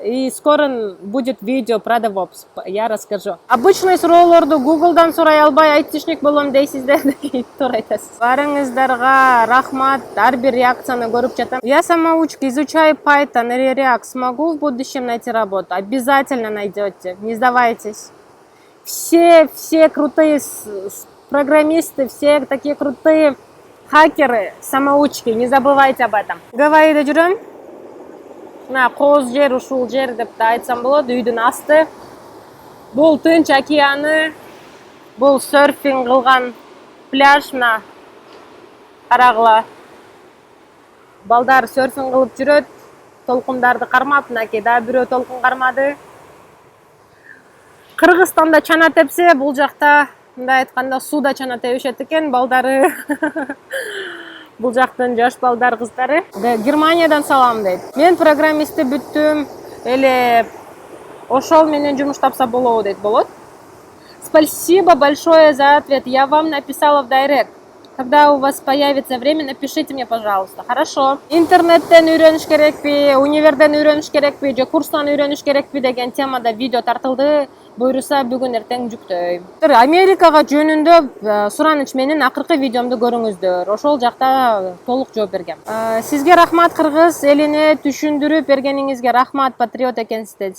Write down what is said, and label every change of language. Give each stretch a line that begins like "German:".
Russian: И скоро будет видео про DevOps. Я расскажу.
Kyrgyz: Обычный суроолорду Google'дан сурай албай айтишник болом дейсиздер дейт. Туура айтасыз. Баарыңыздарга рахмат. Ар бир реакцияны көрүп жатам.
Russian: Я самоучка, изучаю Python или React. Смогу в будущем найти работу? Обязательно найдете. Не сдавайтесь. Все крутые программисты, все такие крутые хакеры, самоучки, не забывайте об этом.
Kyrgyz: Гавайиде жүрөм. Мына кооз жер, ушул жер деп да айтсам болот, үйдүн асты. Бул Тынч океаны, бул серфинг кылган пляж, мына карагыла. Балдар серфинг кылып жүрөт, толкундарды кармап, мынакей да бирөө толкун кармады. Кыргызстанда чана тепсе, бул жакта мындай айтканда сууда чана тебишет экен балдары. Бул жактын жаш балдар кыздары. Германиядан салам дейт. Мен программистти бүттүм, эле ошол менен жумуш тапса болобу дейт. Болот.
Russian: Спасибо большое за ответ. Я вам написала в директ. Когда у вас появится время, напишите мне, пожалуйста. Хорошо.
Kyrgyz: Интернеттен үйрөнүш керекпи, универден үйрөнүш керекпи, же курстан үйрөнүш керекпи деген темада видео тартылды. Буюрса бүгүн эртең жүктөйм. Америкага жөнүндө сураныч менен акыркы видеомду көрүңүздөр. Ошол жакта толук жооп бергем. Сизге рахмат, кыргыз элине түшүндүрүп бергениңизге рахмат, патриот экенсиз.